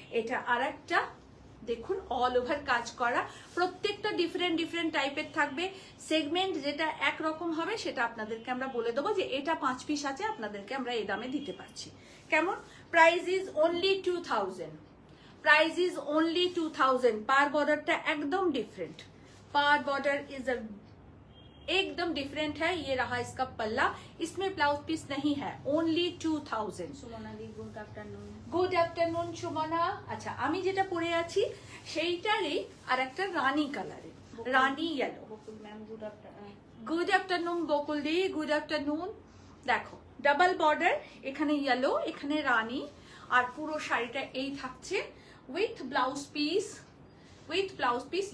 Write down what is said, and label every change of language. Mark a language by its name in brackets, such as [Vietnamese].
[Bangla] এটা আর একটা দেখুন অল ওভার কাজ করা, প্রত্যেকটা ডিফারেন্ট টাইপের থাকবে। সেগমেন্ট যেটা একরকম হবে সেটা আপনাদেরকে আমরা বলে দেবো যে এটা 5 পিস আছে, আপনাদেরকে আমরা এই দামে দিতে পারছি। কেমন? [English] Price is only 2000, price is only 2000। [Hindi] Par border एकदम डिफरेंट, पार बॉर्डर इज एकदम डिफरेंट है। ये रहा इसका पल्ला, इसमें ब्लाउज पीस नहीं है। [English] Only 2000। [Bangla] সুমনা দি good afternoon. Good afternoon Sumana. আচ্ছা আমি যেটা পরে আছি সেইটারই আর একটা রানী কালারে, রানী ইয়েলো। বকুল ma'am good afternoon. Good afternoon বকুল দি, গুড আফটারনুন। দেখো ডাবল বর্ডার, এখানে ইয়েলো এখানে রানী, আর পুরো শাড়িটা এই থাকছে [English] With blouse piece, with blouse piece.